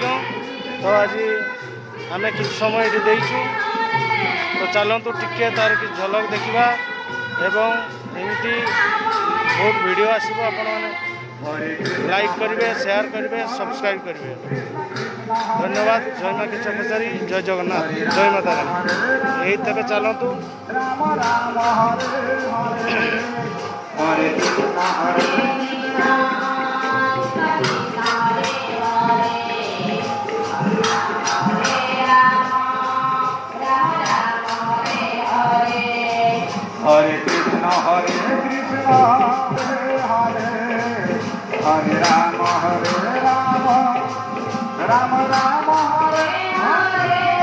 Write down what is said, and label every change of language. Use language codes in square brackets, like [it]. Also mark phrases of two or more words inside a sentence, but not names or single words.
[or] ତ ଆଜି ଆମେ କିଛି ସମୟ ଏଠି ଦେଇଛୁ, ତ ଚାଲନ୍ତୁ ଟିକେ ତାର କିଛି ଝଲକ ଦେଖିବା ଏବଂ ଏମିତି ବହୁତ ଭିଡ଼ିଓ ଆସିବ, ଆପଣମାନେ ଲାଇକ୍ କରିବେ, ସେୟାର କରିବେ, ସବସ୍କ୍ରାଇବ୍ କରିବେ। ଧନ୍ୟବାଦ। ଜୟ ମା କିଚକେଶ୍ୱରୀ, ଜୟ ଜଗନ୍ନାଥ, ଜୟ ମାତା ରାଣୀ। ଏଇ ତେବେ ଚାଲନ୍ତୁ। [sa] राम राम हरे हरे, हरे कृष्ण हरे कृष्ण, हरे कृष्ण हरे कृष्ण, हरे हरे, हरे राम हरे राम, राम राम हरे हरे, Hare Rama Hare Rama, Rama Rama Hare Hare,